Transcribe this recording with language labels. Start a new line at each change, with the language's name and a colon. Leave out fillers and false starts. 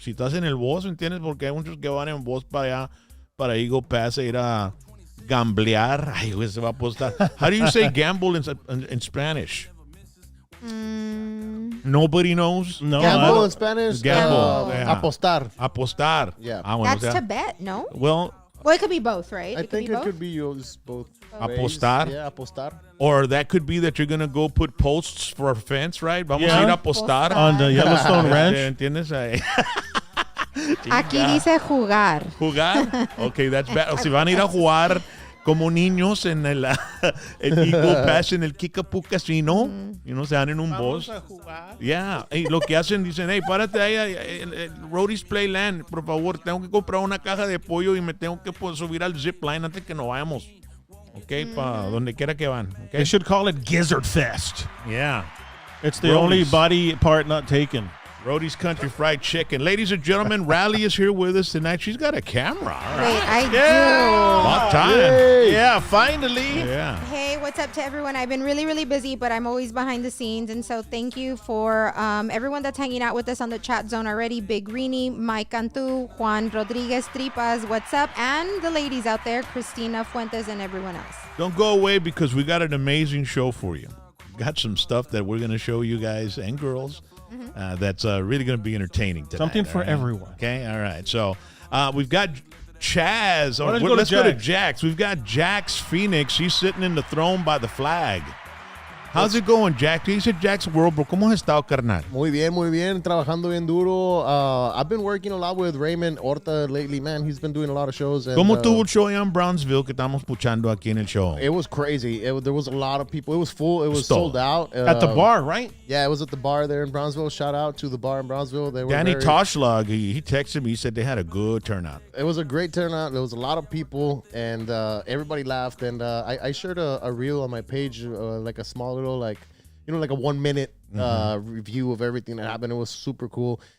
Spanish: Si estás en el bus, ¿entiendes? Porque hay muchos que van en bus para allá, para Eagle Pass, a ir a gamblear. Ay, güey, se va a apostar.
English: How do you say gamble in Spanish? Nobody knows? No. Gamble in Spanish? Gamble.
Spanish: Apostar. Apostar.
English: Yeah. That's to bet, no? Well, it could be both, right? I think it could be used both ways. Apostar? Yeah, apostar. Or that could be that you're going to go put posts for a fence, right?
Spanish: Vamos a ir a apostar.
English: On the Yellowstone Ranch.
Spanish: ¿Entiendes? Aquí dice jugar. ¿Jugar?
English: Okay, that's bad.
Spanish: O si van a ir a jugar como niños en el Eagle Pass, en el Kickapoo Casino, y no se dan en un bus. Yeah. Y lo que hacen, dicen, hey, párate ahí, el Roadie's Playland, por favor, tengo que comprar una caja de pollo y me tengo que subir al zip line antes que no vayamos. Okay, para donde quiera que van.
English: Okay? They should call it Gizzard Fest. Yeah. It's the only body part not taken. Roadie's Country Fried Chicken. Ladies and gentlemen, Rally is here with us tonight. She's got a camera. All right. Wait, I About time. Yeah, finally. Yeah. do. Hey, what's up to everyone? I've been really, really busy, but I'm always behind the scenes. And so thank you for everyone that's hanging out with us on the chat zone already. Big Greenie, Mike Cantu, Juan Rodriguez Tripas, what's up? And the ladies out there, Christina Fuentes and everyone else. Don't go away because we got an amazing show for you. Got some stuff that we're going to show you guys and girls. That's really going to be entertaining tonight. Something for everyone. Okay, all right. So we've got Chaz. Let's go to Jax. We've got Jax Phoenix. She's sitting in the throne by the flag. How's it going, Jack?
Spanish: Dice Jax World, bro. ¿Cómo has estado, carnal? Muy bien, trabajando bien duro.
English: I've been working a lot with Raymond Horta lately, man. He's been doing a lot of shows. And,
Spanish: ¿Cómo tuvo el show allá en Brownsville que estamos puchando aquí en el show?
English: It was crazy. There was a lot of people. It was full. It was sold out. At the bar, right? Yeah, it was at the bar there in Brownsville. Shout out to the bar in Brownsville. They were Danny Toshlag, he texted me. He said they had a good turnout. It was a great turnout. There was a lot of people, and everybody laughed. And I shared a reel on my page, like a small little, like a 1 minute review of everything that happened. It was super cool.